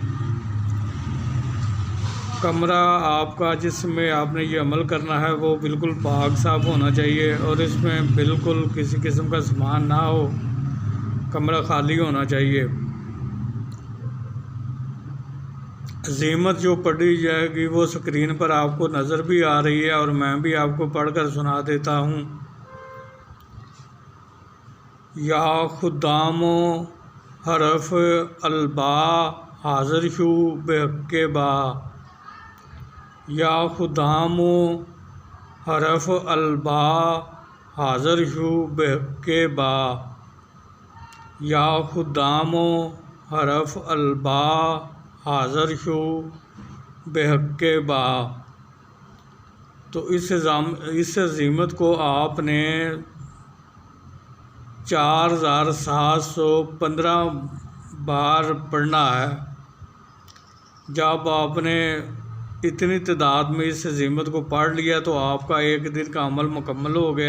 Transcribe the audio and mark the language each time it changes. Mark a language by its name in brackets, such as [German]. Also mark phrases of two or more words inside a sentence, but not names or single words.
[Urdu] کمرہ آپ کا جس میں آپ نے یہ عمل کرنا ہے وہ بالکل پاک صاف ہونا چاہیے، اور اس میں بالکل کسی قسم کا سامان نہ ہو، کمرہ خالی ہونا چاہیے۔ عزیمت جو پڑھی جائے گی وہ سکرین پر آپ کو نظر بھی آ رہی ہے، اور میں بھی آپ کو پڑھ کر سنا دیتا ہوں۔ [Persian] یا خدامو حرف البا حاضر شو بحق با، یا خدامو حرف البا حاضر شو بحق با، یا خدامو حرف البا حاضر شو بحق با۔ [Urdu] تو اس عزیمت کو آپ نے 4715 بار پڑھنا ہے۔ جب آپ نے اتنی تعداد میں اس عزیمت کو پڑھ لیا تو آپ کا ایک دن کا عمل مکمل ہو گیا۔